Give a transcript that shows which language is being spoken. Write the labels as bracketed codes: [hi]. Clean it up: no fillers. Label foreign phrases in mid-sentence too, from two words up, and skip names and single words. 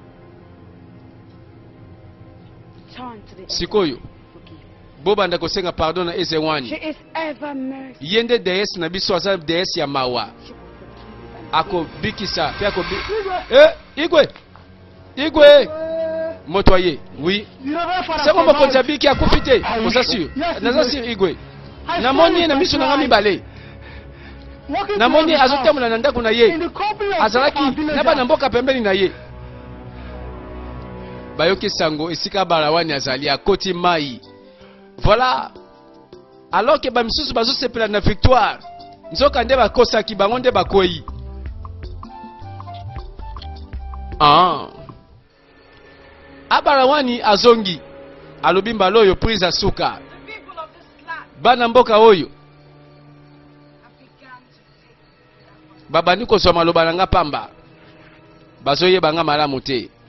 [ln] Sikoyo bo banda kosenga pardon na ezewani yende DS na biso aza DS ya mawa ako bikisa pe ako Igwe Igwe motoye [fr] oui c'est bon [ln] mokonzi abiki akufite oza sûr naza sûr Igwe na moni na miso na ngami bale [en] walking [ln] namoni [en] around his [ln] azotambola na ndako na [en] house, [ln] ye [en] in the company of [ln] azalaki [en] villagers. [ln] na bana mboka pembeni na ye bayoki sango esika barawani azali akoti mai. [fr] Voilà, alors que [ln] bamisusu bazosepela na victoire nzoka nde bakosaki bango nde bakoyi. Abarawani azongi alobi mbala oyo prise asuka bana mboka oyo babandi kozwa maloba na nga pamba bazoyeba nga malamu te.